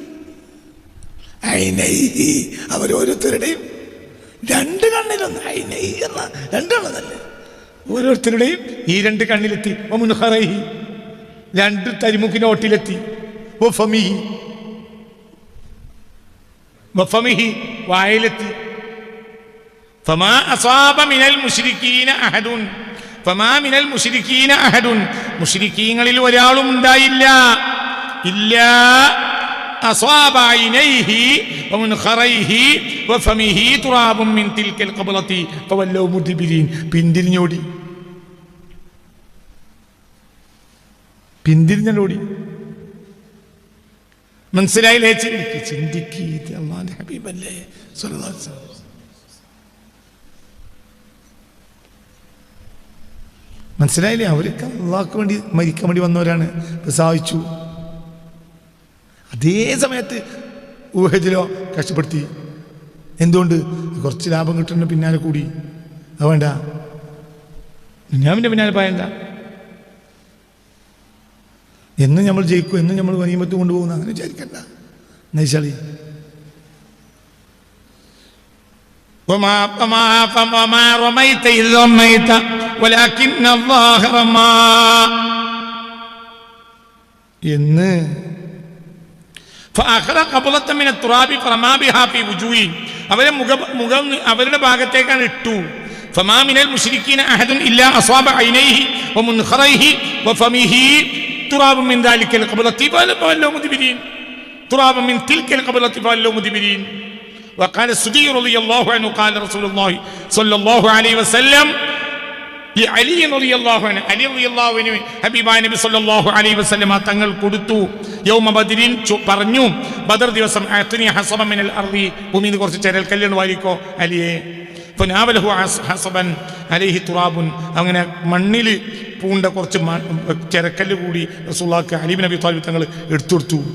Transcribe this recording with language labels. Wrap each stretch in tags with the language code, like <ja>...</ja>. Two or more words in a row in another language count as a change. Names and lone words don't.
<ml>ഐനൈഹി, അവരോരോരുത്തരുടെയും രണ്ട് കണ്ണിലൊന്ന്. ഐനൈഹി എന്ന രണ്ടെണ്ണതല്ലേ? ഓരോരുത്തരുടെയും ഈ രണ്ട് കണ്ണിലെത്തി. വമുൻഖറൈഹി, രണ്ട് തരിമുക്കിന്റെ ഓട്ടിലെത്തി.</ml> <ar>وفمه، وفمه, വായിലെത്തി. فما أصاب من المشركين أحد, فما من المشركين أحد,</ar> <ml>മുശ്രിക്കീങ്ങളിൽ ഒരാളും ഉണ്ടായില്ല, ഇല്ലാ</ml> <ar>أصاب عينيه ومنخريه وفمه تراب من تلك القبلة فولوا مدبرين.</ar> <ml>പിന്തിരിഞ്ഞോടി, പിന്തിരിഞ്ഞോടി. മനസ്സിലായില്ലേ? ചിന്തിക്ക്, അല്ലാഹുവിന്റെ ഹബീബല്ലേ</ml> <ar>صلى الله عليه وسلم.</ar> <ml>മനസ്സിലായില്ലേ? അവർക്ക് അള്ളാഹ്ക്ക് വേണ്ടി മരിക്കാൻ വേണ്ടി വന്നവരാണ്, സാധിച്ചു. അതേ സമയത്ത് ഊഹദിലോ കഷ്ടപ്പെടുത്തി. എന്തുകൊണ്ട്? കുറച്ച് ലാഭം കിട്ടുന്ന പിന്നാലെ കൂടി. അത് വേണ്ട, ദുനിയാവിൻ്റെ പിന്നാലെ പോയണ്ട. എന്നും നമ്മൾ ജയിക്കും, എന്നും നമ്മൾ ഗനീമത്ത് കൊണ്ടുപോകുന്ന അങ്ങനെ വിചാരിക്കണ്ട.</ml> <ar>എന്നുവെച്ചാൽ وما رميت إذ رميت ولكن الله رمى എന്ന്. فأخذ قبلة من التراب فرمى بها في وجوههم,</ar> <ml>അവരുടെ മുഖം അവരുടെ ഭാഗത്തേക്കാണ് ഇട്ടു.</ml> <ar>فما من المشركين أحد إلا أصاب عينيه ومنخريه وفمه تراب من ذلك القبلة فولوا مدبرين. تراب من تلك القبلة فولوا مدبرين. وقال السدي رضي الله عنه قال رسول الله صلى الله عليه وسلم لعلي رضي الله عنه,</ar> <ml>അലി</ml> <ar>رضي الله عنه</ar> <ml>ഹബീബായ നബി</ml> <ar>صلى الله عليه وسلم</ar> <ml>തങ്ങൾ കൊടുത്തു.</ml> <ar>يوم بدر,</ar> <ml>പറഞ്ഞു ബദർ ദിവസം,</ml> <ar>أعطني حصبا من الأرض,</ar> <ml>ഭൂമിയിൽ കുറച്ച് ചരൽ കല്ലുകൾ വാരിക്കോ അലിയെ.</ml> <ar>فناوله حصبا عليه تراب,</ar> <ml>അങ്ങനെ മണ്ണിൽ പൂണ്ട കുറച്ച് ചരക്കല്ല് കൂടി റസൂലുള്ളാഹിക്ക് അലി ഇബ്നു അബീ ത്വാലിബ് തങ്ങൾ എടുത്തു.</ml>